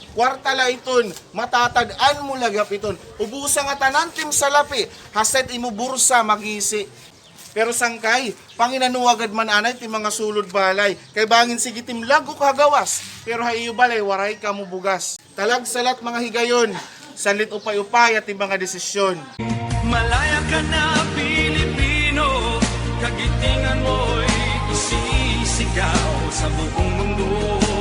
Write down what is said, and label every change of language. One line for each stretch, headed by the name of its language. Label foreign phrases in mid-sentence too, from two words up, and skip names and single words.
Waray: Kwarta la iton, matatad-an mo lagap iton. Ubusa nga tanan tim salapi, haset imo bursa magisi. Pero sangkay, panginanuwagad man anay ti mga sulod balay. Kay bangin sige tim lago kagawas. Pero hayo balay, waray ka mo bugas. Talag salat mga higayon, sanlit upay-upay at mga desisyon.
Filipino: Malaya ka na Pilipino, kagitingan mo'y isisigaw sa buong mundo.